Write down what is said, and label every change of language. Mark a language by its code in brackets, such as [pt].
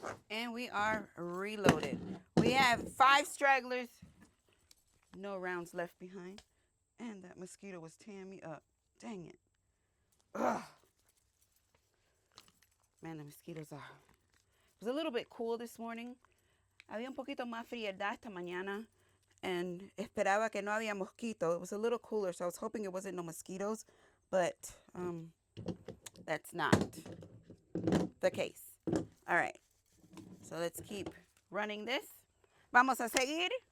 [en] And we are reloaded. We have 5 stragglers. No rounds left behind. And that mosquito was tearing me up. Dang it. Ugh. Man, the mosquitoes are. It was a little bit cool this morning. [es] Había un poquito más frialdad esta mañana. And esperaba que no había mosquito. [en] It was a little cooler, so I was hoping it wasn't no mosquitoes. But that's not the case. All right. So let's keep running this. [es] Vamos a seguir.